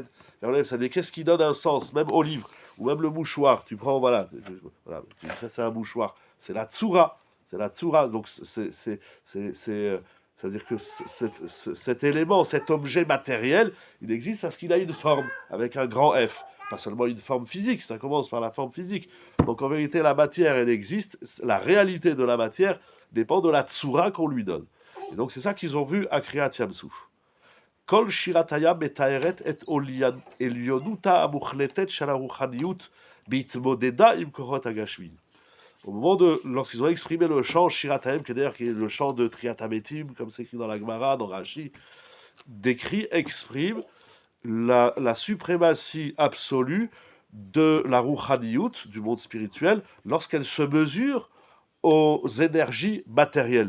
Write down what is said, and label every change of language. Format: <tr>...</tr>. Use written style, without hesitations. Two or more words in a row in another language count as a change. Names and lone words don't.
<fr>Mais qu'est-ce qui donne un sens, même au livre, ou même le mouchoir, tu prends, voilà, ça c'est un mouchoir, c'est la tsura, donc c'est-à-dire que cet élément, cet objet matériel, il existe parce qu'il a une forme, avec un grand F, pas seulement une forme physique, ça commence par la forme physique, donc en vérité la matière, elle existe, la réalité de la matière dépend de la tsura qu'on lui donne, et donc c'est ça qu'ils ont vu à</fr> <he>קריעת ים סוף. כל שירת הים מתארת את עליונותה המוחלטת של הרוחניות בהתמודדה עם כוחות הגשמיים.</he> <fr>Au moment lorsqu'ils ont exprimé le chant Shirat Hayam, qui est d'ailleurs le chant de</fr> <he>תחיית המתים,</he> <fr>comme c'est écrit dans la Gemara, dans Rashi, exprime la suprématie absolue de la Ruchaniyut, du monde spirituel, lorsqu'elle se mesure aux énergies matérielles.</fr>